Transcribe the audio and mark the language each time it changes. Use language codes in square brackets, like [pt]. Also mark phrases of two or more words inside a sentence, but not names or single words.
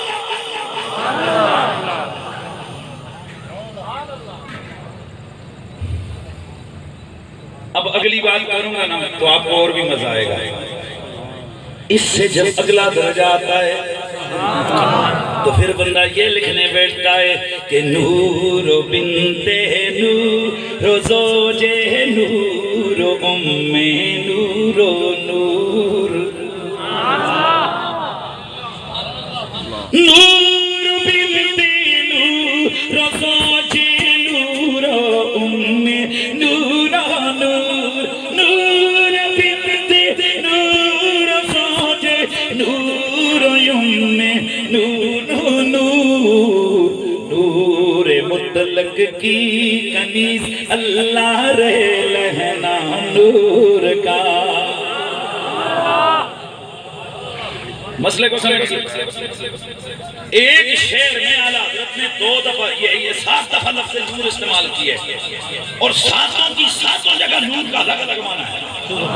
[ur] اب اگلی بات کروں گا نا تو آپ کو اور بھی مزہ آئے گا۔ اس سے جب اگلا درجہ آتا ہے تو پھر بندہ یہ لکھنے بیٹھتا ہے کہ نور و بنت نور و زوج نور و ام نور و نور، نور بنت نور و زوج نور و ام نور و نور، نور بنت نور و زوج نور و ام نور نور، نور مطلق کی کنیز اللہ رہے لہنا نور کا۔ مسئلے کو سمجھ، ایک شعر میں اعلیٰ حضرت نے 2 دفعہ یہ 7 دفعہ لفظ نور استعمال کیے اور ساتوں کی ساتوں جگہ نور کا الگ الگ معنی ہے۔